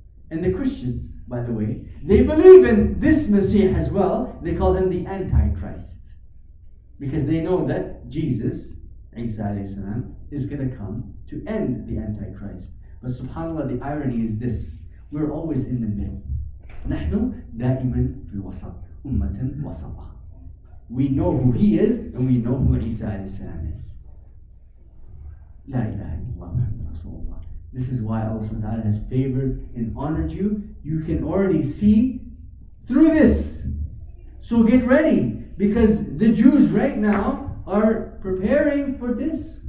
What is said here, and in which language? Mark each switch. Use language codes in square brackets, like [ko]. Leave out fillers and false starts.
[en] And the Christians, by the way, they believe in this Messiah as well. They call him the Antichrist. Because they know that Jesus, Isa alayhi salam, is going to come to end the Antichrist. But subhanAllah, the irony is this: we're always in the middle. [ar] نحن دائما في الوسط أمة وسطة. [en] We know who he is and we know who Isa alayhi salam is. [ar] La ilaha illallah Muhammad Rasulullah. [en] This is why Allah subhanahu wa ta'ala has favored and honored you. You can already see through this. So get ready, because the Jews right now are preparing for this.